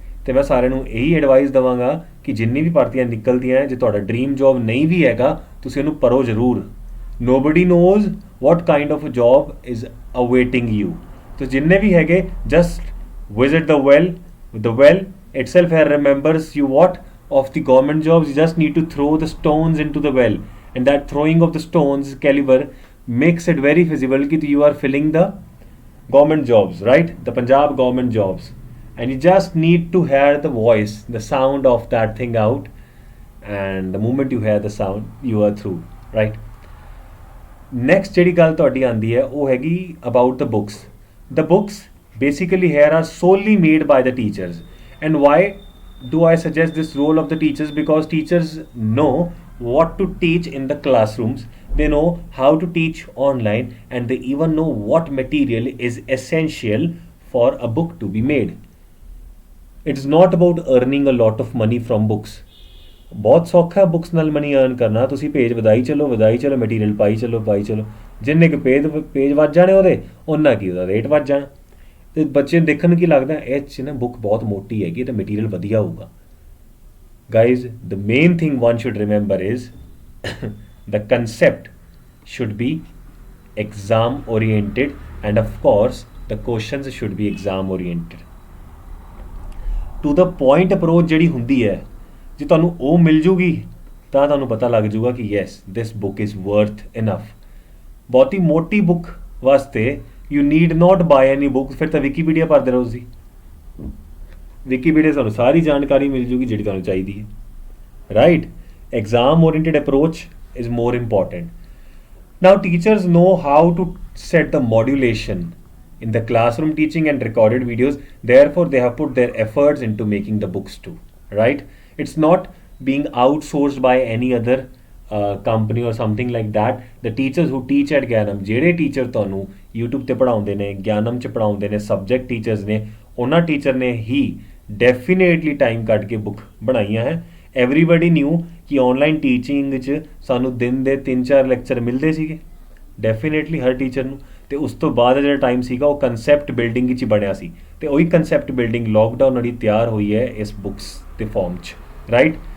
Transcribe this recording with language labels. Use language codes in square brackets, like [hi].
[pa] ਅਤੇ ਮੈਂ ਸਾਰਿਆਂ ਨੂੰ ਇਹੀ ਐਡਵਾਈਸ ਦੇਵਾਂਗਾ ਕਿ ਜਿੰਨੀ ਵੀ ਭਰਤੀਆਂ ਨਿਕਲਦੀਆਂ, ਜੇ ਤੁਹਾਡਾ ਡਰੀਮ ਜੋਬ ਨਹੀਂ ਵੀ ਹੈਗਾ ਤੁਸੀਂ ਉਹਨੂੰ ਭਰੋ ਜ਼ਰੂਰ। [en] Nobody knows what kind of job is awaiting you. [pa] ਤਾਂ ਜਿੰਨੇ ਵੀ ਹੈਗੇ [en] Just visit the well itself remembers you what of the government jobs. You just need to throw the stones into the well, and that throwing of the stones caliber makes it very visible that you are filling the government jobs, right? The Punjab government jobs. And you just need to hear the voice, the sound of that thing out, and the moment you hear the sound, you are through, right? [pa] Next ਜਿਹੜੀ ਗੱਲ ਤੁਹਾਡੀ ਆਉਂਦੀ ਹੈ ਉਹ ਹੈਗੀ [en] about the books. The books basically here are solely made by the teachers. And why do I suggest this role of the teachers? Because teachers know what to teach in the classrooms, they know how to teach online, and they even know what material is essential for a book to be made. It's not about earning a lot of money from books. [pa] ਬਹੁਤ ਸੌਖਾ books ਨਾਲ money earn ਕਰਨਾ। ਤੁਸੀਂ page ਵਧਾਈ ਚਲੋ material ਪਾਈ ਚਲੋ ਜਿੰਨੇ ਕੁ ਪੇਜ ਵੱਧ ਜਾਣੇ ਉਹਦੇ ਓਨਾ ਕੀ ਉਹਦਾ ਰੇਟ ਵੱਧ ਜਾਣਾ। ਅਤੇ ਬੱਚੇ ਨੂੰ ਦੇਖਣ ਨੂੰ ਕੀ ਲੱਗਦਾ ਇਹ 'ਚ ਨਾ ਬੁੱਕ ਬਹੁਤ ਮੋਟੀ ਹੈਗੀ ਅਤੇ ਮਟੀਰੀਅਲ ਵਧੀਆ ਹੋਊਗਾ। [en] Guys the main thing one should remember is the concept should be exam oriented, and of course the questions should be exam oriented. To the point approach [pa] ਜਿਹੜੀ ਹੁੰਦੀ ਹੈ, ਜੇ ਤੁਹਾਨੂੰ ਉਹ ਮਿਲ ਜੂਗੀ ਤਾਂ ਤੁਹਾਨੂੰ ਪਤਾ ਲੱਗ ਜੂਗਾ ਕਿ [en] Yes this book is worth enough. [pa] ਬਹੁਤੀ ਮੋਟੀ ਬੁੱਕ ਵਾਸਤੇ [en] you need not buy any book, [pa] ਫਿਰ ਤਾਂ ਵਿਕੀਪੀਡੀਆ ਪੜ੍ਹਦੇ ਰਹੋ ਤੁਸੀਂ। ਵਿਕੀਪੀਡੀਆ ਤੁਹਾਨੂੰ ਸਾਰੀ ਜਾਣਕਾਰੀ ਮਿਲ ਜੂਗੀ ਜਿਹੜੀ ਤੁਹਾਨੂੰ ਚਾਹੀਦੀ ਹੈ, right. [en] Exam oriented approach is more important. Now teachers know how to set the modulation in the classroom teaching and recorded videos, therefore they have put their efforts into making the books too, right? It's not being outsourced by any other company or something like that. The teachers who teach at Gyanam, [pa] ਜਿਹੜੇ teacher ਤੁਹਾਨੂੰ YouTube ਤੇ ਪੜ੍ਹਾਉਂਦੇ ਨੇ, ਗਿਆਨਮ ਚ ਪੜ੍ਹਾਉਂਦੇ ਨੇ, subject teachers ਨੇ, ਉਹਨਾਂ ਟੀਚਰ ਨੇ ਹੀ ਡੈਫੀਨੇਟਲੀ ਟਾਈਮ ਕੱਢ ਕੇ ਬੁੱਕ ਬਣਾਈਆਂ ਹੈ। [en] everybody knew [pa] ਕਿ ਆਨਲਾਈਨ ਟੀਚਿੰਗ 'ਚ ਸਾਨੂੰ ਦਿਨ ਦੇ 3-4 ਲੈਕਚਰ ਮਿਲਦੇ ਸੀਗੇ ਡੈਫੀਨੇਟਲੀ ਹਰ ਟੀਚਰ ਨੂੰ, ਅਤੇ ਉਸ ਤੋਂ ਬਾਅਦ ਜਿਹੜਾ ਟਾਈਮ ਸੀਗਾ ਉਹ ਕੰਸੈਪਟ ਬਿਲਡਿੰਗ ਵਿੱਚ ਹੀ ਬਣਿਆ ਸੀ, ਅਤੇ ਉਹੀ ਕੰਸੈਪਟ ਬਿਲਡਿੰਗ ਲੋਕਡਾਊਨ ਨਾਲ ਹੀ ਤਿਆਰ ਹੋਈ ਹੈ ਇਸ ਬੁੱਕਸ ਦੇ ਫਾਰਮ 'ਚ, ਰਾਈਟ।